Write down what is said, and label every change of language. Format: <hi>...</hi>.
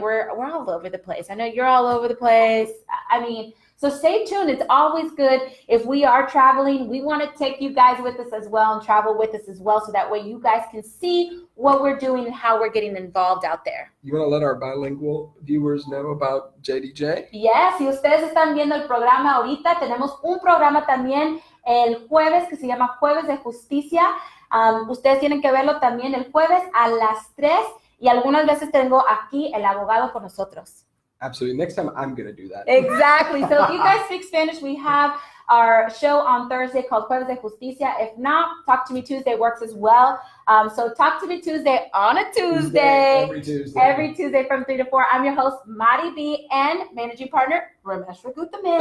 <en>We're all over the place. I know you're all over the place. I mean, so stay tuned. It's always good. If we are traveling, we want to take you guys with us as well and travel with us as well, so that way you guys can see what we're doing and how we're getting involved out there. You want to let our bilingual viewers know about JDJ?</en> <es>Yes, si ustedes están viendo el programa ahorita, tenemos un programa también el jueves que se llama Jueves de Justicia. Ustedes tienen que verlo también el jueves a las 3, y algunas veces tengo aquí el abogado con nosotros.</es> <en>Absolutely. Next time I'm going to do that. Exactly. So if you guys speak Spanish, we have our show on Thursday called Jueves de Justicia. If not, Talk to Me Tuesday works as well. So Talk to Me Tuesday on a Tuesday. Every Tuesday from 3 to 4. I'm your host, Mari B, and managing partner, Ramesh Raghuthaman.</en>